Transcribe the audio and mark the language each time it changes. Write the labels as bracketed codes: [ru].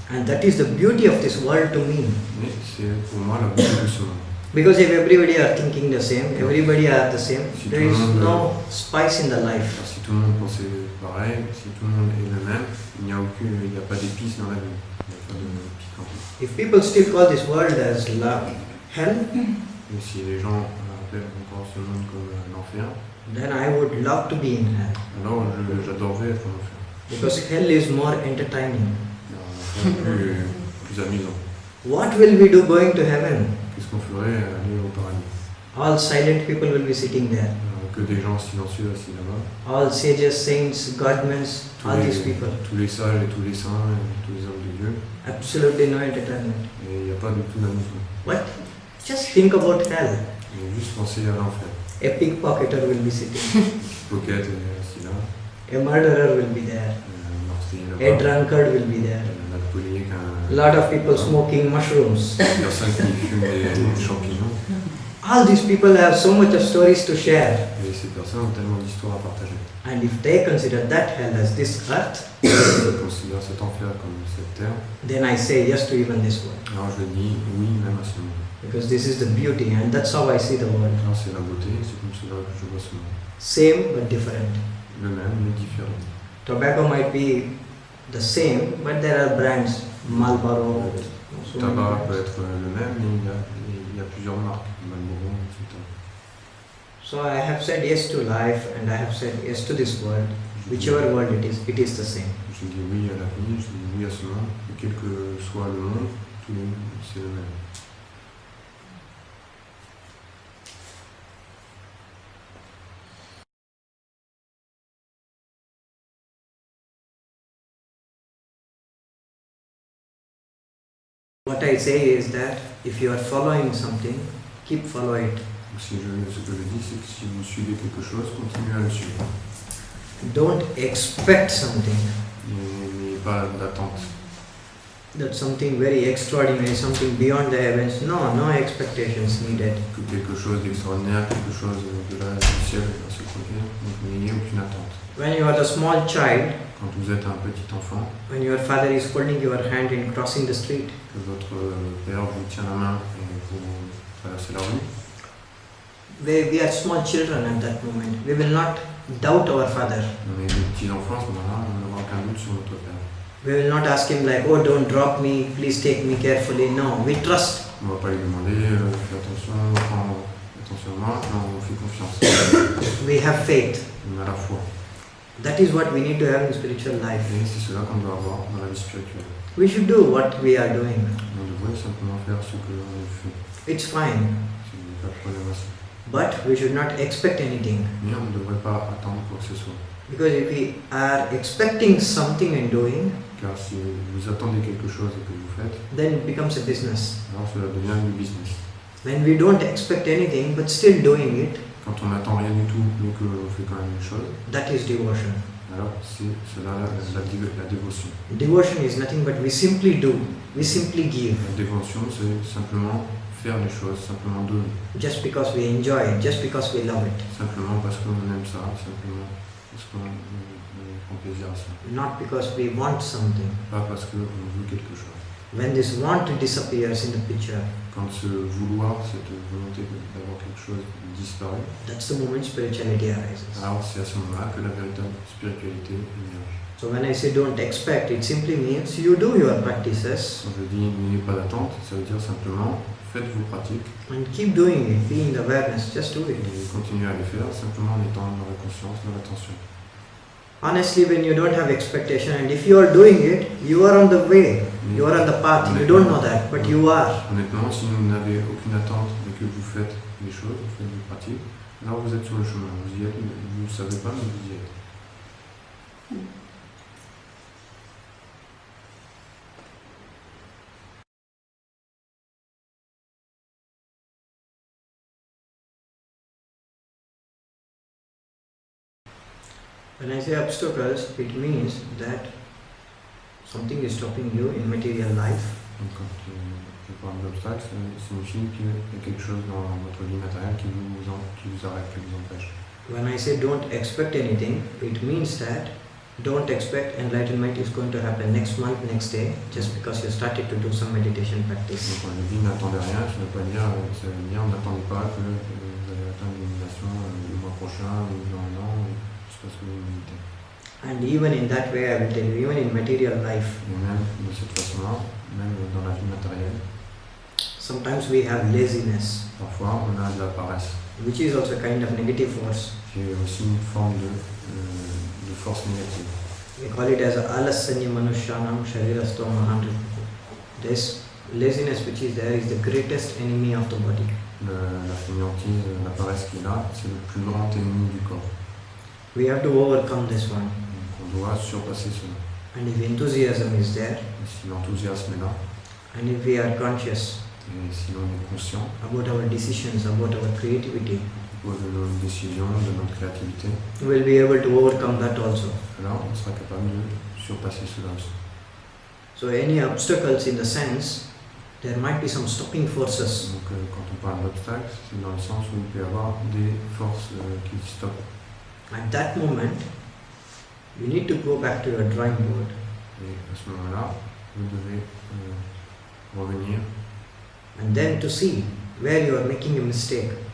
[en] And that is the beauty of this world to me. [fr] Mais c'est pour moi la beauté de ce monde. [en] Because if everybody are thinking the same, everybody are the same, there is no spice in the life. [fr] Alors, si tout le monde pensait pareil, si tout le monde est le même, il n'y a pas d'épices dans la vie. Il n'y a pas de piquant. [en] If people still call this world as hell, [fr] Et si les gens appellent encore ce monde comme l'enfer, [en] then I would love to be in hell. [fr] alors j'adorerais être en enfer. [en] Because hell is more entertaining. [fr] Alors, l'enfer est plus amusant. [en] What will we do going to heaven? [fr] Qu'est-ce qu'on ferait à aller au paradis? [en] All silent people will be sitting there. [fr] Que des gens silencieux assis là-bas. [en] All sages, saints, godmen, all these people. [fr] Tous les sages et tous les saints et tous les hommes de Dieu. [en] Absolutely no entertainment. [fr] Et il n'y a pas du tout d'amusement. [en] What? Just think about hell. [fr] Mais juste penser à l'enfer. [en] A pickpocketer will be sitting. [fr] Pocket est assis là. [en] A murderer will be there. [fr] Un meurtrier [en] A [fr] là-bas. [en] drunkard will be there. [fr] Un alcoolique. [en] A lot of people smoking mushrooms. [fr] Des personnes qui fument des champignons. [en] All these people have so much of stories to share. [fr] Et ces personnes ont tellement d'histoires à partager. [en] And if they consider that hell as this earth, [fr] Si ils considèrent cet enfer comme cette terre, [en] then I say yes to even this world. [fr] alors je dis oui même à ce monde. [en] Because this is the beauty and that's how I see the world. [fr] Alors c'est la beauté, c'est comme cela que je vois ce monde. [en] Same but different. [fr] Le même mais différent. [en] Tobacco might be the same, but there are brands. Marlboro. [fr] Le tabac peut être le même, mais il y a plusieurs marques, Marlboro, etc. [en] So I have said yes to life and I have said yes to this world. Whichever world it is the same. [fr] Je dis oui à la vie, je dis oui à ce monde, et quel que soit le monde, c'est le même. [en] What I say is that if you are following something, keep follow it. [fr] Ce que je dis, c'est que si vous suivez quelque chose, continuez à le suivre. [en] Don't expect something. [fr] N'ayez pas d'attente. [en] That's something very extraordinary, something beyond the heavens. No expectations needed. [fr] Que quelque chose d'extraordinaire, quelque chose de là du ciel va se produire, donc n'ayez aucune attente. [en] When you are a small child, [fr] Quand vous êtes un petit enfant, [en] when your father is holding your hand in crossing the street, [fr] que votre père vous tient la main et vous traversez la rue, [en] we are small children at that moment. We will not doubt our father. [fr] on est des petits enfants à ce moment-là, on n'aura aucun doute sur notre père. [en] We will not ask him like, oh, don't drop me, please take me carefully. No, we trust. [fr] On ne va pas lui demander, fais attention, prends attention à moi, non, on fait confiance. [en] We have faith. [fr] On a la foi. [en] That is what we need to have in spiritual life. [fr] Et c'est cela qu'on doit avoir dans la vie spirituelle. [en] We should do what we are doing. [fr] On devrait simplement faire ce que l'on fait. [en] It's fine. [fr] Ce n'est pas de problème à ça. [en] But we should not expect anything. [fr] Mais on ne devrait pas attendre quoi que ce soit. [en] Because if we are expecting something and doing, [fr] Car si vous attendez quelque chose et que vous faites, [en] then it becomes a business. [fr] alors cela devient du business. [en] When we don't expect anything but still doing it, [fr] Quand on n'attend rien du tout, mais que l'on fait quand même une chose, [en] that is devotion. [fr] alors c'est cela la dévotion. [en] Devotion is nothing but we simply do, we simply give. [fr] La dévotion, c'est simplement faire les choses, simplement donner. [en] just because we enjoy it, just because we love it, [fr] Simplement parce qu'on aime ça, simplement parce qu'on prend plaisir à ça. [en] not because we want something. [fr] Pas parce qu'on veut quelque chose. [en] When this want disappears in the picture, [fr] Quand ce vouloir, cette volonté d'avoir quelque chose disparaît, [en] that's the moment spirituality arises. [fr] alors c'est à ce moment-là que la véritable spiritualité émerge. [en] So when I say don't expect, it simply means you do your practices [fr] Quand je dis n'ayez pas d'attente, ça veut dire simplement faites vos pratiques [en] and keep doing it, be in the awareness, just do it. [fr] et continuez à les faire simplement en étant dans la conscience, dans l'attention. [en] Honestly, when you don't have expectation and if you are doing it, you are on the way, you are on the path, you don't know that, but you are. [fr] Honnêtement, si vous n'avez aucune attente mais que vous faites les choses, vous faites vos pratiques, alors vous êtes sur le chemin. Vous y êtes, vous ne savez pas, mais vous y êtes. [en] When I say obstacles, it means that something is stopping you in material life. [fr] Donc quand je parle d'obstacles, ça signifie qu'il y a quelque chose dans votre vie matérielle qui vous arrête, qui vous empêche. [en] When I say don't expect anything, it means that don't expect enlightenment is going to happen next month, next day, just because you started to do some meditation practice. [fr] Donc quand je dis n'attendez rien, ça veut dire n'attendez pas que vous allez atteindre l'illumination le mois prochain ou dans un an, juste parce que vous méditez. [en] And even in that way, I will tell you, even in material life, [fr] Et même de cette façon-là, même dans la vie matérielle, [en] sometimes we have laziness, [fr] parfois on a de la paresse, [en] which is also a kind of negative force. [fr] qui est aussi une forme de force négative. [en] We call it as [sa] alasanya manushyanam sharirasto mahan. [en] This laziness which is there is the greatest enemy of the body. [fr] La fainéantise, la paresse qui est là, c'est le plus grand ennemi du corps. [en] We have to overcome this one. [fr] Donc on doit surpasser cela. [en] And if enthusiasm is there, [fr] Et si l'enthousiasme est là, [en] and if we are conscious [fr] et si l'on est conscient [en] about our decisions, about our creativity, [fr] de nos décisions, de notre créativité, [en] we will be able to overcome that also. [fr] alors on sera capable de surpasser cela aussi. [en] So any obstacles in the sense, there might be some stopping forces. [fr] Donc quand on parle d'obstacles, c'est dans le sens où il peut y avoir des forces qui stoppent. [en] At that moment, you need to go back to your drawing board [fr] Et à ce moment-là, vous devez revenir [en] and then to see where you are making a mistake,